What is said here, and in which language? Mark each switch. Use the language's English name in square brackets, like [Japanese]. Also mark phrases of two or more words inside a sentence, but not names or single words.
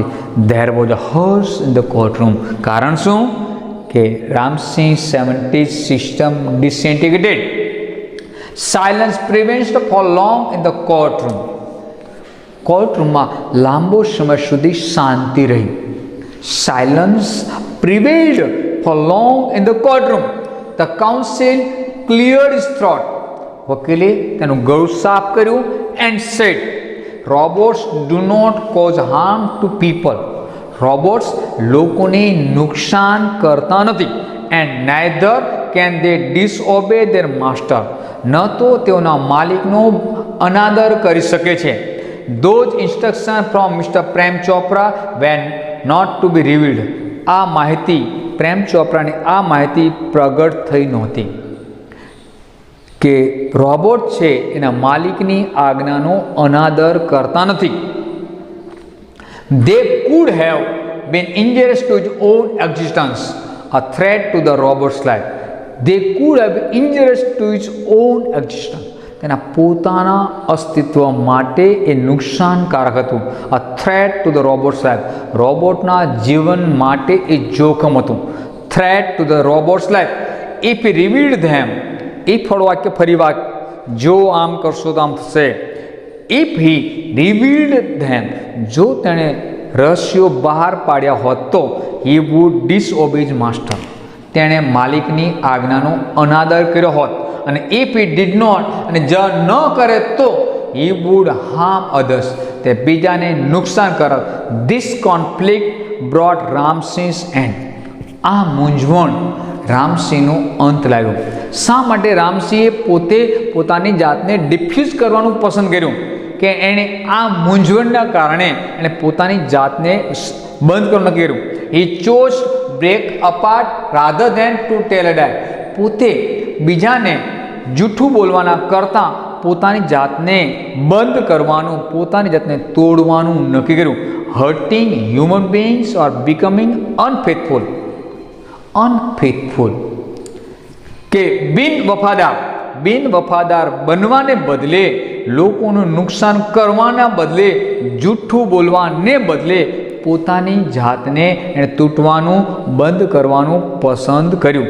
[English] There was a hush in the courtroom. [Gujarati] કારણ શું? [English] કે Ramsey 70 system disintegrated. Silence prevents for long in the courtroom. [Gujarati] કોર્ટરૂમમાં લાંબો સમય સુધી શાંતિ રહી. [English] સાયલન્સ prevailed for long in the courtroom. The counsel cleared his throat. [Gujarati] વકીલે તેનું ગળું સાફ કર્યું [English] and said, robots do not cause harm to people. [Gujarati] રોબોટ્સ લોકોને નુકસાન કરતા નથી. [English] and neither can they disobey their master. [Gujarati] ન તો તેઓના માલિકનો અનાદર કરી શકે છે. [English] those instructions from Mr. પ્રેમ ચોપરા were not to be revealed. [Gujarati] આ માહિતી પ્રેમ ચોપરાની આ માહિતી પ્રગટ થઈ નહોતી કે રોબોટ છે એના માલિકની આજ્ઞાનો અનાદર કરતા નથી. [English] They could have been injurious to his own existence, a threat to the robot's life. They could have been injurious to his own existence. [Gujarati] તેના પોતાના અસ્તિત્વ માટે એ નુકસાનકારક હતું. [English] a threat to the robot's life. [Gujarati] રોબોટના જીવન માટે એ જોખમ હતું. [English] threat to the robot's life. if he revealed them, if [Gujarati] વાક્ય ફરી વાક્ય, જો આમ કરશો તો આમ થશે. [English] if he revealed them, [Gujarati] જો તેણે રહસ્યો બહાર પાડ્યા હોત તો [English] he would disobey his master. [Gujarati] તેણે માલિકની આજ્ઞાનો અનાદર કર્યો હોત. [English] અને if he did not, [Gujarati] અને જ ન કરે તો [English] he would harm others, [Gujarati] તે બીજાને નુકસાન કરત. [English] this conflict brought Ramsey's end. [Gujarati] આ મૂંઝવણ રામસીનો અંત લાવ્યો. શા માટે રામસીએ પોતે પોતાની જાતને ડિફ્યુઝ કરવાનું પસંદ કર્યું? કે એણે આ મૂંઝવણના કારણે એણે પોતાની જાતને બંધ કરવાનું નક્કી કર્યું. [English] he chose break apart rather than to tell a lie. [Gujarati] પોતે બીજાને જૂઠું બોલવાના કરતાં પોતાની જાતને બંધ કરવાનું, પોતાની જાતને તોડવાનું નક્કી કર્યું. [English] hurting human beings or becoming unfaithful. [Gujarati] કે બિન વફાદાર બનવાને બદલે, લોકોનું નુકસાન કરવાના બદલે, જૂઠું બોલવાને બદલે પોતાની જાતને એણે તૂટવાનું, બંધ કરવાનું પસંદ કર્યું.